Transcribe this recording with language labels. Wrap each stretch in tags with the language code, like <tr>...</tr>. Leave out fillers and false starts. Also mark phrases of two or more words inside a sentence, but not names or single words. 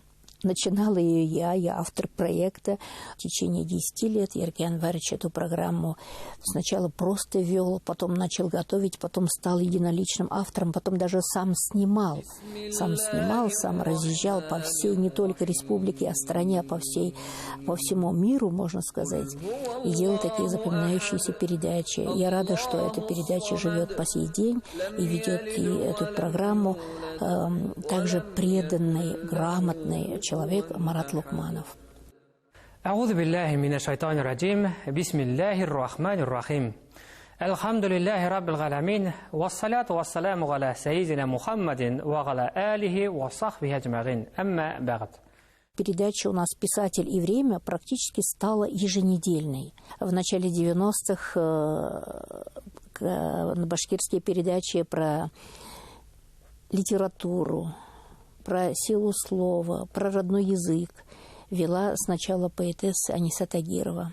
<ru>Начинала ее я автор проекта. В течение 10 лет Еркен Анварович эту программу сначала просто вел, потом начал готовить, потом стал единоличным автором, потом даже сам снимал, сам разъезжал по всей, не только республике, а стране, а по всему миру, можно сказать, и делал такие запоминающиеся передачи. Я рада, что эта передача живет по сей день и ведет и эту программу также преданный, грамотный человек Марат Лукманов.</ru> <ar>أعوذ بالله من الشيطان الرجيم بسم الله الرحمن الرحيم الحمد لله رب العالمين والصلاة والسلام على سيدنا محمد وعلى آله وصحبه أجمعين أما بعد.</ar> <ru>Передача у нас «Писатель и время» практически стала еженедельной. В начале 90-х на башкирские передачи про литературу, про силу слова, про родной язык вела сначала поэтесса Аниса Тагирова.</ru>